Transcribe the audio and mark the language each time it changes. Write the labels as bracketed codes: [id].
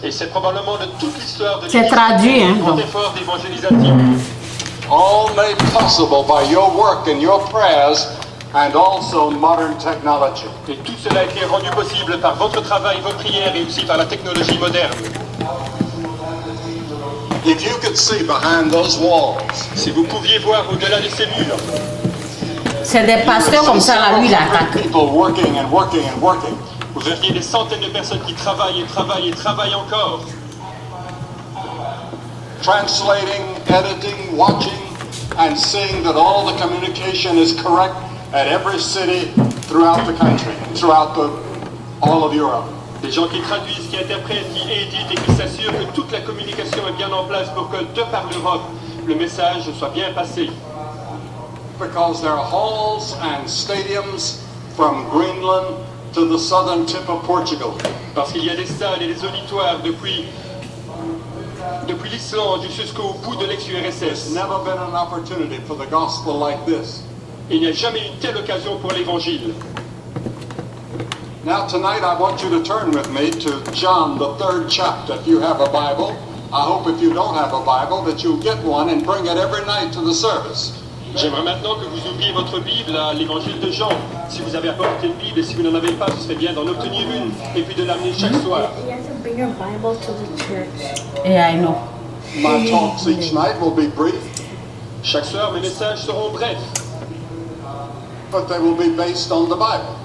[fr] Et c'est probablement de toute l'histoire de C'est traduit, hein. grand effort d'évangélisation. [en] All made possible by your work and your prayers and also modern technology. [fr] Et tout cela a été rendu possible par votre travail, vos prières et aussi par la technologie moderne. [en] If you could see behind those walls, [fr] Si vous pouviez voir au-delà de ces murs, C'est des pasteurs comme ça, là, lui, il attaque. [en] people working and working and working. [fr] vous verriez des centaines de personnes qui travaillent et travaillent et travaillent encore, [en] Translating, editing, watching, and seeing that all the communication is correct at every city throughout the country, throughout all of Europe. [fr] des gens qui traduisent, qui interprètent, qui éditent et qui s'assurent que toute la communication est bien en place pour que de par l'Europe, le message soit bien passé. [en] Because there are halls and stadiums from Greenland to the southern tip of Portugal. [fr] Parce qu'il y a des salles et des auditoires depuis l'Islande jusqu'au bout de l'ex-URSS. [en] There's never been an opportunity for the gospel like this. [fr] Il n'y a jamais une telle occasion pour l'évangile. [en] Now tonight I want you to turn with me to John, the 3rd chapter. If you have a Bible, I hope if you don't have a Bible that you'll get one and bring it every night to the service. [fr] J'aimerais maintenant que vous ouvriez votre Bible à l'évangile de Jean. Si vous avez apporté une Bible et si vous n'en avez pas, ce serait bien d'en obtenir une et puis de l'amener chaque soir. [en] You have to bring your Bible to the church. Yeah, I know. My talks each night will be brief, [fr] Chaque soir, mes messages seront brefs, [en] but they will be based on the Bible.